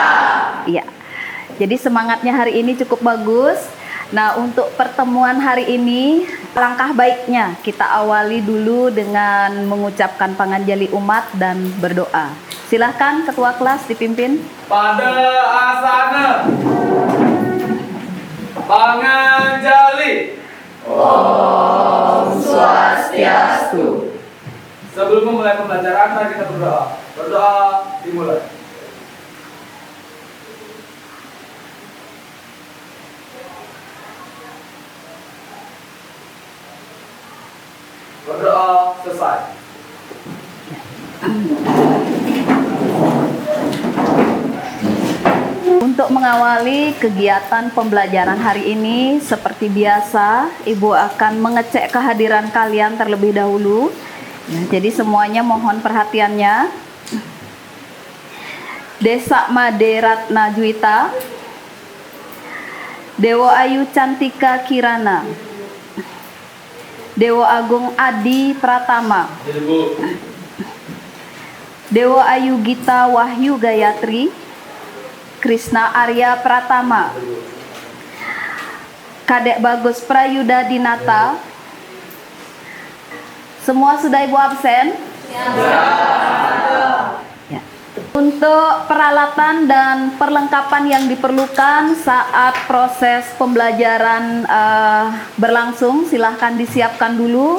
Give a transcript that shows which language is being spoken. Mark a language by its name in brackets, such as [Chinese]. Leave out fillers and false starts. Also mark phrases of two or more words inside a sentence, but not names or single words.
[Indonesian] Iya. Jadi semangatnya hari ini cukup bagus. Nah, untuk pertemuan hari ini, langkah baiknya kita awali dulu dengan mengucapkan panganjali umat dan berdoa. Silahkan Ketua Kelas dipimpin. Pada asana panganjali. Om Swastiastu. Sebelum memulai pembelajaran, mari kita berdoa. Berdoa dimulai. Berdoa selesai. Untuk mengawali kegiatan pembelajaran hari ini, seperti biasa, Ibu akan mengecek kehadiran kalian terlebih dahulu. Ya, jadi semuanya mohon perhatiannya. Desa Made Ratna Juwita, Dewa Ayu Cantika Kirana, Dewa Agung Adi Pratama, Dewa Ayu Gita Wahyu Gayatri, Krishna Arya Pratama, Kadek Bagus Prayuda Dinata. Semua sudah Ibu absen? Ya. Untuk peralatan dan perlengkapan yang diperlukan saat proses pembelajaran berlangsung, silahkan disiapkan dulu.